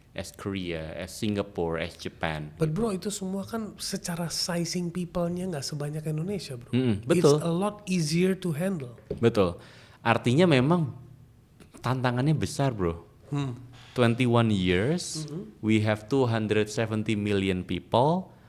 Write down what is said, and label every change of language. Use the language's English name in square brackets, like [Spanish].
[English] As Korea, as Singapore, as Japan. [Indonesian] But bro, itu semua kan secara sizing people-nya nggak sebanyak Indonesia bro. Betul. [English] It's a lot easier to handle. [Indonesian] Betul. Artinya memang tantangannya besar bro. [English] 21 years, we have 270 million people.